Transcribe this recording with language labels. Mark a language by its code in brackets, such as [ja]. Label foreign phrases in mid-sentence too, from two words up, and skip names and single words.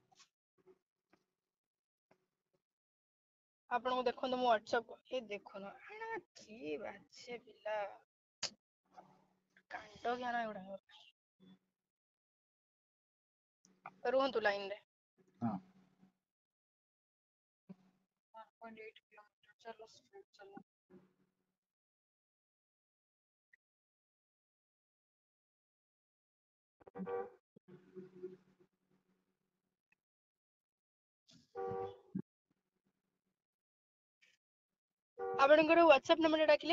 [or] ଆପଣଙ୍କୁ ଦେଖନ୍ତୁ, ମୁଁ ହ୍ୱାଟ୍ସଆପ ଏ ଦେଖୁନ, କି ବାଜେ ପିଲା, କାଣ୍ଡ ଜ୍ଞାନ ଏଗୁଡାକ। ରୁହନ୍ତୁ ଲାଇନରେ। ହଁ। [hi] 1.8 किलोमीटर, चलो स्ट्रेट चलो। [or] ଆପଣଙ୍କର ହ୍ୱାଟ୍ସଆପ ନମ୍ବର ଡାକିଲେ?